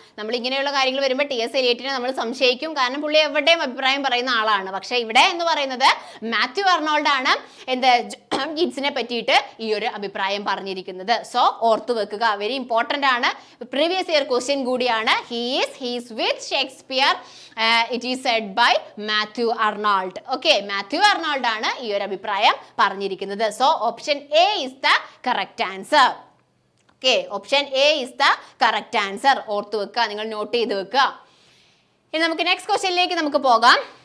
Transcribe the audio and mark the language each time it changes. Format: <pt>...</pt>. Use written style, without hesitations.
<ml>നമ്മൾ ഇങ്ങനെയുള്ള കാര്യങ്ങൾ വരുമ്പോൾ ടി.എസ്. എലിയറ്റിനെ നമ്മൾ സംശയിക്കും, കാരണം പുള്ളി എവിടെയും അഭിപ്രായം പറയുന്ന ആളാണ്. പക്ഷെ ഇവിടെ എന്ന് പറയുന്നത് മാത്യു അർണോൾഡ് ആണ് എന്ത് കീറ്റ്സിനെ പറ്റിയിട്ട് ഈ ഒരു അഭിപ്രായം പറഞ്ഞിരിക്കുന്നത്. സോ ഓർത്തു വെക്കുക, വെരി ഇമ്പോർട്ടൻ്റ് ആണ്. പ്രീവിയസ് ഇയർ ക്വസ്റ്റ്യൻ കൂടിയാണ്.</ml> <en>he is with Shakespeare. It is said by Matthew Arnold.</en> <ml>Okay, Matthew Arnold ആണ് ഈ ഒരു അഭിപ്രായം പറഞ്ഞിരിക്കുന്നത്. So option A</ml> <en>is the correct answer. Okay, option A is the correct answer.</en> <ml>ഓർത്തു വെക്കുക, നിങ്ങൾ നോട്ട് ചെയ്ത് വെക്കുക. ഇനി നമുക്ക് നെക്സ്റ്റ് ക്വസ്റ്റ്യനിലേക്ക് നമുക്ക് പോകാം.</ml>